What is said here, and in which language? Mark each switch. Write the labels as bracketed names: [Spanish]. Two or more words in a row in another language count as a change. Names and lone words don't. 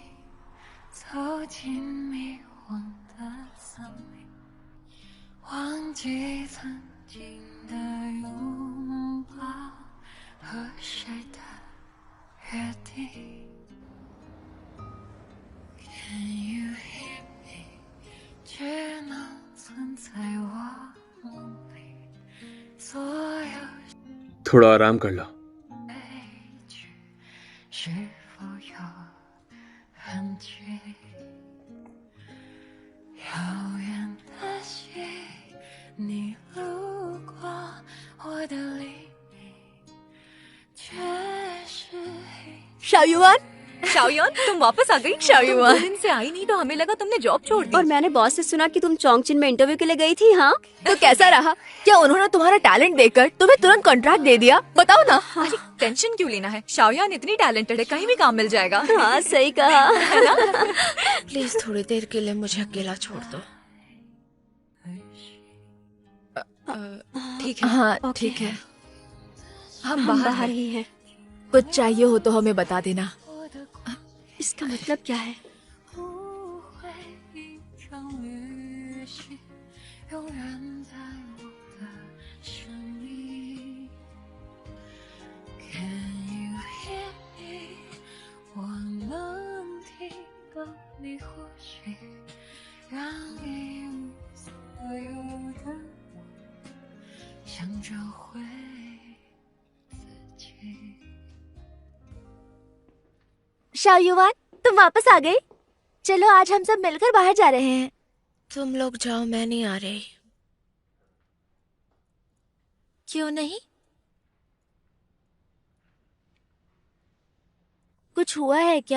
[Chinese] 走进迷惘的森林，忘记曾经的拥抱和谁的约定。 [English] Can you hear me? [Chinese] 只能存在我梦里，所有 [Hindi] थोड़ा आराम कर लो। [Chinese] 悲剧是否有痕迹？遥远的心，你路过我的黎明，却是黑。 [Hindi] शाओ युआन, शाओयान, तुम वापस आ गई? शाओयान। 2 दिन से आई नहीं तो हमें लगा तुमने जॉब छोड़ दी। और मैंने बॉस से सुना कि तुम चोंगचिन में इंटरव्यू के लिए गई थी। हाँ, तो कैसा रहा? क्या उन्होंने तुम्हारा टैलेंट देखकर तुम्हें तुरंत कॉन्ट्रैक्ट दे दिया? बताओ ना। अरे टेंशन क्यों लेना है, शाओयान इतनी टैलेंटेड है, कहीं भी काम मिल जाएगा। हाँ, सही कहा। प्लीज थोड़ी देर के लिए मुझे अकेला छोड़ दो। ठीक है। हाँ ठीक है। हम हम बाहर बाहर हैं। ही हैं। कुछ चाहिए हो तो हमें बता देना। इसका मतलब क्या है? [Chinese] 不会一场旅行，永远在我的生命。 [English] Can you hear me？ [Chinese] 我能听到你呼吸，让一无所有的我想找回自己。 [Hindi] शाओ युआन, तुम वापस आ गई। चलो आज हम सब मिलकर बाहर जा रहे हैं। तुम लोग जाओ, मैं नहीं आ रही। क्यों नहीं? कुछ हुआ है क्या?